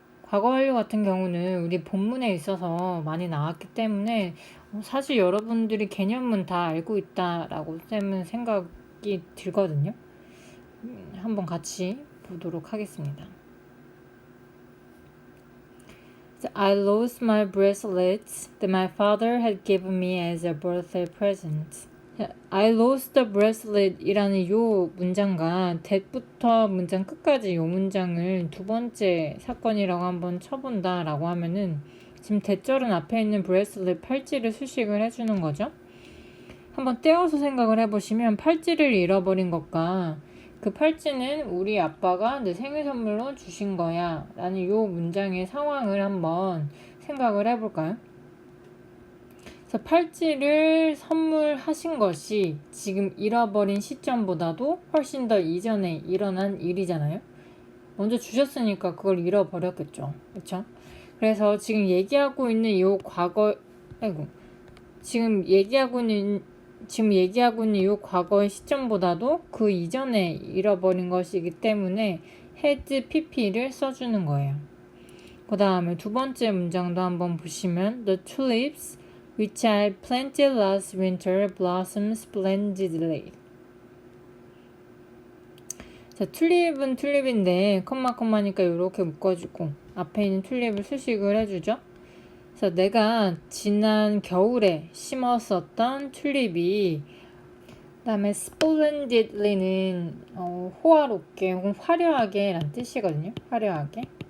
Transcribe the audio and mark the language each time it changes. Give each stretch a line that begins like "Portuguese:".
Korean: 과거 완료 같은 경우는 우리 본문에 있어서 많이 나왔기 때문에 사실 여러분들이 개념은 다 알고 있다라고 쌤은 생각이 들거든요. 한번 같이 보도록 하겠습니다.
English: I lost my bracelets that my father had given me as a birthday present. I lost the bracelet
Korean: 이라는 요 문장과 that부터 문장 끝까지 요 문장을 두 번째 사건이라고 한번 쳐본다 라고 하면은 지금 that절은 앞에 있는 bracelet 팔찌를 수식을 해주는 거죠. 한번 떼어서 생각을 해보시면 팔찌를 잃어버린 것과 그 팔찌는 우리 아빠가 내 생일 선물로 주신 거야 라는 요 문장의 상황을 한번 생각을 해볼까요? 그래서 팔찌를 선물하신 것이 지금 잃어버린 시점보다도 훨씬 더 이전에 일어난 일이잖아요. 먼저 주셨으니까 그걸 잃어버렸겠죠. 그렇죠? 그래서 지금 얘기하고 있는 이 과거, 지금 얘기하고 있는 이 과거의 시점보다도 그 이전에 잃어버린 것이기 때문에 had pp를 써주는 거예요. 그 다음에 두 번째 문장도 한번 보시면
English: The tulips which I planted last winter blossom splendidly.
Korean: 자, 튤립은 튤립인데 컴마니까 이렇게 묶어주고 앞에 있는 튤립을 수식을 해주죠. 그래서 내가 지난 겨울에 심었었던 튤립이 그다음에 splendidly는 호화롭게 혹은 화려하게 라는 뜻이거든요. 화려하게.